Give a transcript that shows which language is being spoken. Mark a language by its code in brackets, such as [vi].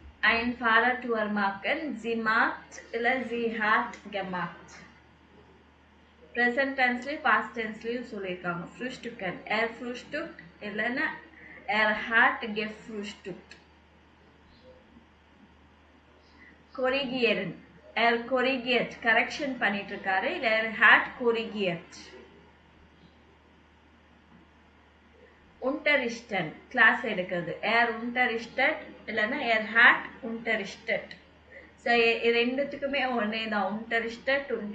[de] ein Fahrradtour machen, sie macht இல்ல sie hat gemacht. [ta] present tenseலயும் past tenseலயும் சொல்லியிருக்காங்க. [de] frühstücken, frühstückt [ta] இல்லைன்னா [de] hat gefrühstückt. korrigieren, korrigiert, [ta] correction பண்ணிட்டு இருக்காரு, இல்ல [de] hat korrigiert. unterrichten, [ta] கிளாஸ் எடுக்கிறது, [de] unterrichtet [ta] இல்லைன்னா [de] hat unterrichtet. [ta] ஸோ ரெண்டுத்துக்குமே ஒன்னே தான், unterrichtet.